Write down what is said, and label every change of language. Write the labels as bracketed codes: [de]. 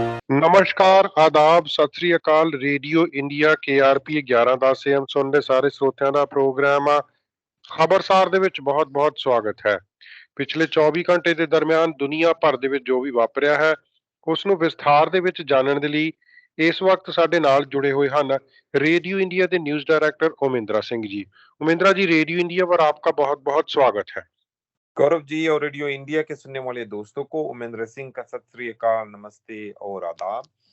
[hi] नमस्कार, आदाब, सत श्री अकाल। [pa] रेडियो ਇੰਡੀਆ KRP 1110 AM ਸੁਣ ਦੇ ਸਾਰੇ ਸਰੋਤਿਆਂ ਦਾ ਪ੍ਰੋਗਰਾਮ ਆ ਖਬਰਸਾਰ ਦੇ ਵਿੱਚ ਬਹੁਤ-ਬਹੁਤ ਸਵਾਗਤ ਹੈ। ਪਿਛਲੇ 24 ਘੰਟੇ ਦੇ ਦਰਮਿਆਨ ਦੁਨੀਆ ਭਰ ਦੇ ਵਿੱਚ ਜੋ ਵੀ ਵਾਪਰਿਆ ਹੈ ਉਸ ਨੂੰ ਵਿਸਥਾਰ ਦੇ ਵਿੱਚ ਜਾਣਨ ਦੇ ਲਈ ਇਸ ਵਕਤ ਸਾਡੇ ਨਾਲ ਜੁੜੇ ਹੋਏ ਹਨ रेडियो इंडिया ਦੇ ਨਿਊਜ਼ डायरेक्टर ओमेंद्रा सिंह जी। [hi] ओमेंद्रा जी, रेडियो इंडिया पर आपका बहुत-बहुत स्वागत है। गौरव जी और रेडियो इंडिया के सुनने वाले दोस्तों को उमेंद्र सिंह का सत श्री अकाल, नमस्ते और आदाब।